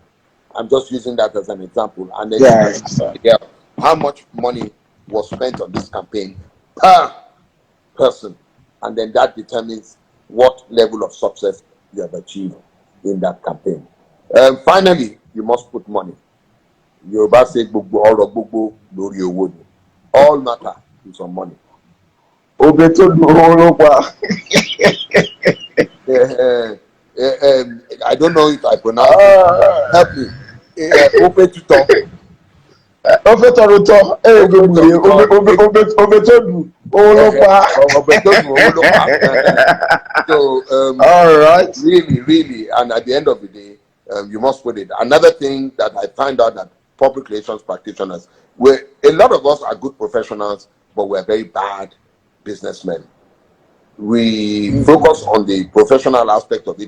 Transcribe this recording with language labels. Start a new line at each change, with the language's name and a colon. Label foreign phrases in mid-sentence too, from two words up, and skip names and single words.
English: I'm just using that as an example. And then you can figure out how much money was spent on this campaign per person. And then that determines what level of success you have achieved in that campaign. Finally, you must put money.
Yoruba: Yoruba say gbogbo ọ̀rọ̀ gbogbo lórí owó ni.
English: All matter is on money.
Yoruba: Obe tó dùn owó ló pa.
English: I don't know if I pronounce it. Help me.
Yoruba: Obe tuto. Obe tọrọtọ. Obe tó dùn owó ló pa. Obe tó dùn owó ló pa.
English: So all right. Really, and at the end of the day, you must put it. Another thing that I find out that public relations practitioners, a lot of us are good professionals, but we're very bad businessmen. We focus on the professional aspect of it.